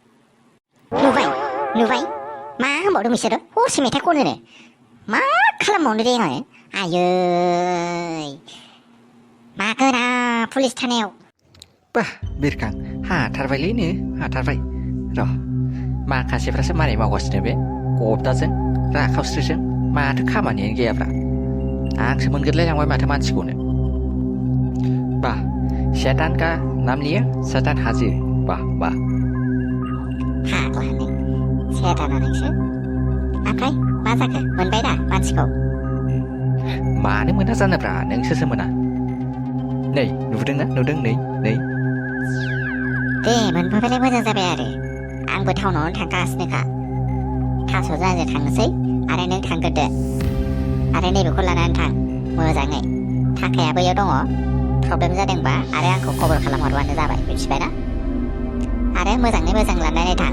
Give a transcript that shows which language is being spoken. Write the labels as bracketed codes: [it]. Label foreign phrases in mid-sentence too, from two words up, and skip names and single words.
[brx] नुबाय मा होनबावदों बिसोरो हरसे मेथाइ खनोनो मा खालामबावनो दे आङो आयै मागोना पुलिस थानायाव बा बिरखां हाथारबाय र' माखासेफ्रासो मारै मावगासिनो बे गबदाजों राखावस्रिजों माथो खामानियानो गैयाब्रा आंसो मोनगोरलायलांबाय माथो मानसिखौनो बा [hi] शैतान का नाम लिया शैतान हाजिर वाह [brx] फाग्लानो सेताना नोंसो ओमफ्राय मा जाखो मोनबाय दा मानसिखौ मानो मोना जानोब्रा नोंसोरसो मोना नै नुदोंना नुदों नै दे मोनबोबायलाय मोजां जाबाय आरो आंबो टाउनावनो थांगासिनोखा थास'जों आंजों थांनोसै आरो नों थांग्रोदो आरो नैबेखौ लानानै थां मोजाङै थाखाया बैयाव दङ प्रब्लेम जादोंबा आरो आंखौ खबर खालामहरबानो जाबाय मिथिबायना आरो मोजाङै मोजां लानानै थां